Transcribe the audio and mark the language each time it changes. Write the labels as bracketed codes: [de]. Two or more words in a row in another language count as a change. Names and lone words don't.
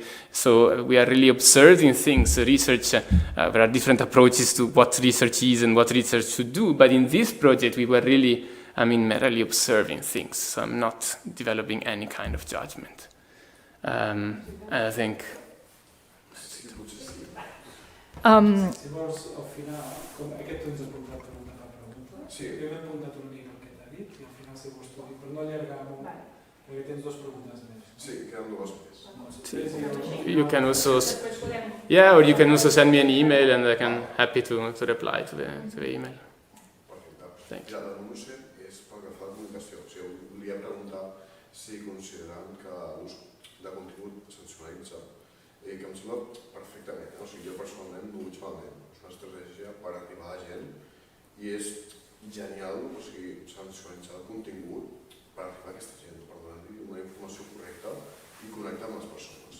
[en] So we are really observing things. Research, there are different approaches to what research is and what research should do, but in this project we were really, merely observing things. So I'm not developing any kind of judgment. I think... [ca] Sí, jo m'he apuntat una mica el que t'ha dit i al final si vols tu dir, però no allargar molt, perquè tens dues preguntes més. Sí, queden dues més. [en] You can also, or you can also send me an email and I can happy to reply to the email. [ca] Perfecte. La denúncia és pel que fa a la comunicació. O sigui, volia preguntar si considerant que l'ús de contingut sensacionalitza, que em sembla perfectament. O sigui, jo personalment no ho veig malament. És una estratègia per arribar a la gent i és genial, o sigui, sensacionalitzar el contingut per arribar a aquesta gent, per donar-li una informació correcta i connectar amb les persones.